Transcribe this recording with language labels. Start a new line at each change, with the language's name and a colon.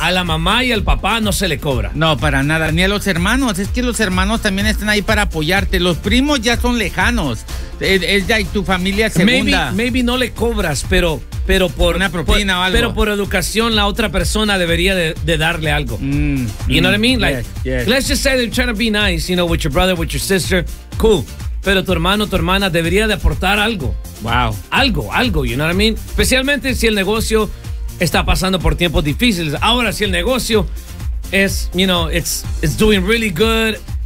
Spanish: A la mamá y al papá no se le cobra. No, para nada, ni a los hermanos, es que los hermanos también están ahí para apoyarte, los primos ya son lejanos, es ya tu familia segunda.
English: Maybe
Spanish: no le cobras, pero... Pero por una propina o algo. Pero por educación, la otra persona debería de darle algo.
English: You know what I mean? Like, let's just say they're trying to be nice, you know, with your brother, with your sister. Cool.
Spanish: Pero tu hermano, tu hermana debería de aportar algo.
English: Wow.
Spanish: Algo,
English: you know what I mean?
Spanish: Especialmente si el negocio está pasando por tiempos difíciles. Ahora, si el negocio es,
English: you know, it's doing really good.